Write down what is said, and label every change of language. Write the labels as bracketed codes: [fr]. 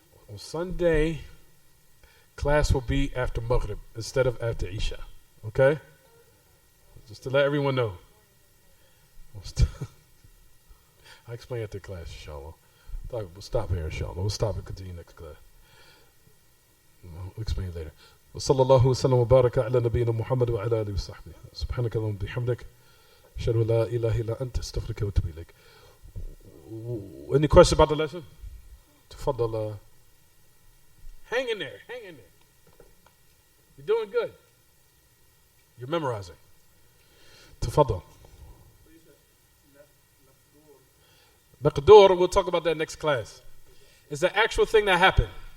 [en] On Sunday, class will be after Maghrib instead of after Ishaa. Okay? Just to let everyone know. I'll explain after class, inshallah. We'll stop here, inshallah. We'll stop and continue next class. We'll explain later. [ar] وصلى الله وسلم وبارك على نبينا محمد وعلى آله وصحبه سبحانك اللهم وبحمدك أشهد أن لا إله إلا أنت أستغفرك وأتوب إليك. [en] Any questions about the lesson? [ar] تفضل. [en] Hang in there. You're doing good. You're memorizing. تفضل. Maqdur, we'll talk about that next class. It's the actual thing that happened.